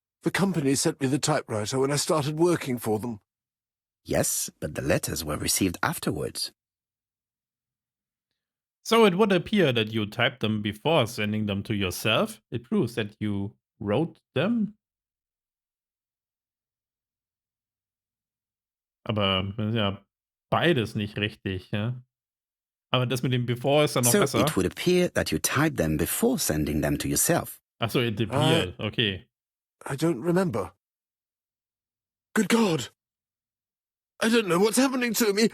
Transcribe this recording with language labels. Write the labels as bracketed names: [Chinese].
[English] The company sent me the typewriter when I started working for them. Yes, but the letters were received afterwards. So it would appear that you typed them before sending them to yourself. It proves that you wrote them. [German] Aber das ist ja beides nicht richtig, ja. Aber das mit dem before ist dann noch [English] So [German] besser. [English] it would appear that you typed them before sending them to yourself. [German] Achso, [English] it appeared. Okay. I don't remember. Good God! I don't know what's happening to me.